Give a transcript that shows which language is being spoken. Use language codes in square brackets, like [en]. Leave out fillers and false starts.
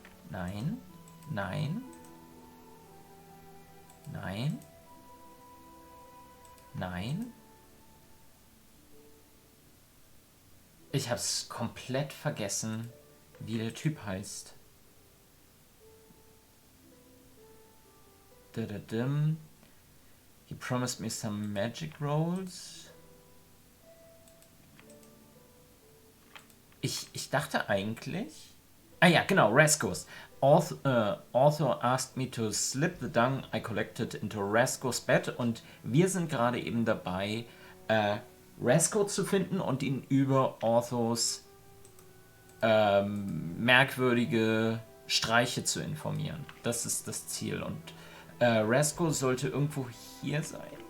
[de] Nein, nein, nein, nein. Ich hab's komplett vergessen, wie der Typ heißt. [en] He promised me some magic rolls. [de] Ich dachte eigentlich... Ah ja, genau, Rascos. [en] Author asked me to slip the dung I collected into Rascos bed. [de] Und wir sind gerade eben dabei, Rasco zu finden und ihn über Authors merkwürdige Streiche zu informieren. Das ist das Ziel. Und Rasco sollte irgendwo hier sein.